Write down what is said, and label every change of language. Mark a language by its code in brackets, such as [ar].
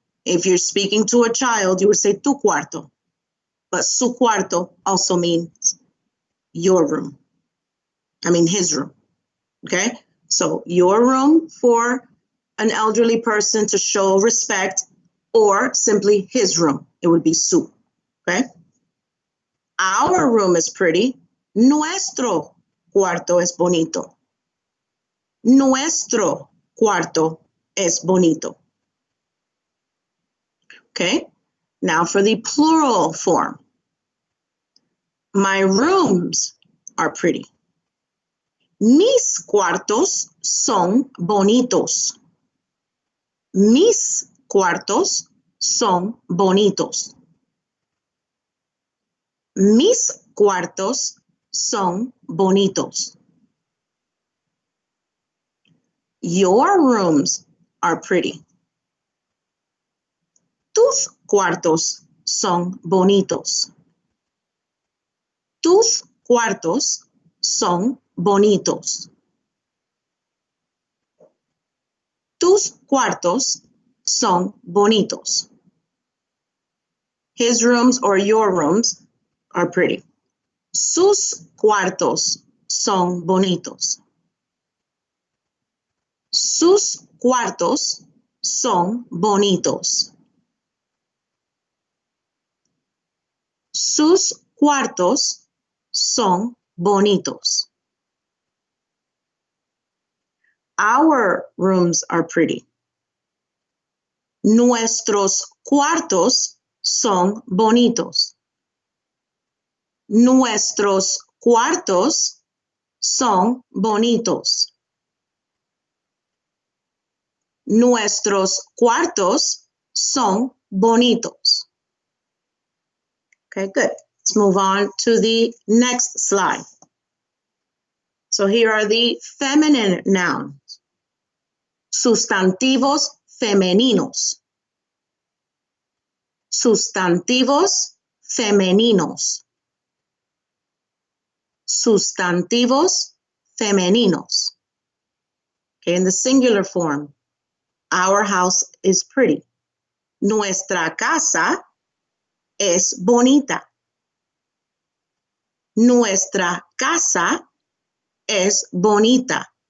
[en] If you're speaking to a child, you would say [es] tu cuarto. [en] But [es] su cuarto [en] also means your room. I mean his room. Okay? So your room for an elderly person to show respect, or simply his room. It would be su. Okay? Our room is pretty. [es] Nuestro cuarto es bonito. Nuestro cuarto es bonito. [en] Okay? Now for the plural form. My rooms are pretty. [es] Mis cuartos son bonitos. Mis cuartos son bonitos. Mis cuartos son bonitos. [en] Your rooms are pretty. [es] Tus cuartos son bonitos. Tus cuartos son bonitos. Tus cuartos son bonitos. [en] His rooms or your rooms are pretty. [es] Sus cuartos son bonitos. Sus cuartos son bonitos. Sus cuartos son bonitos. [en] Our rooms are pretty. [es] Nuestros cuartos son bonitos. Nuestros cuartos son bonitos. Nuestros cuartos son bonitos. [en] Okay, good. Let's move on to the next slide. So here are the feminine nouns. [es] Sustantivos femeninos. Sustantivos femeninos. Sustantivos femeninos. [en] Okay, in the singular form, our house is pretty. [es] Nuestra casa es bonita. Nuestra casa es bonita.